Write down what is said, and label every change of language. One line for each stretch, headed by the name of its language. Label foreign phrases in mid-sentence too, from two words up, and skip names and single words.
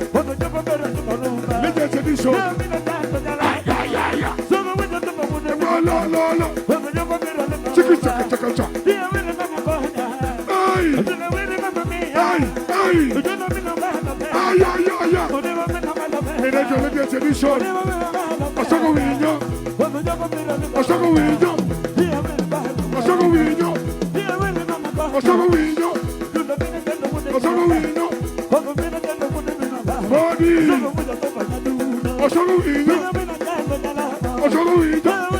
English: Legends Edition. La. Chiki chaka chaka chaka. Legends Edition.
Luo (Kenya and Tanzania): Osogo winyo. Osogo winyo. Osogo winyo. Osogo winyo. Osogo winyo. Body. Osogo winyo. Osogo winyo.